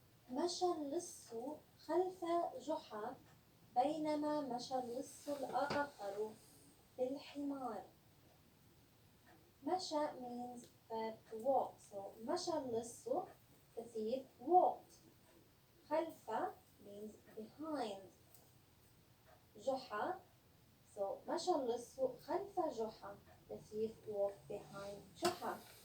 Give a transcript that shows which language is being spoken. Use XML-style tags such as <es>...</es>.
<ar>مشى اللص خلف جحا بينما مشى اللص الآخر بالحمار.</ar> <en>مشى means to walk. So</en> <ar>مشى اللص,</ar> <en>the thief, walked. خلف means behind. جحا, so</en> <ar>مشى اللص خلف جحا,</ar> <en>the thief walked behind جحا.</en>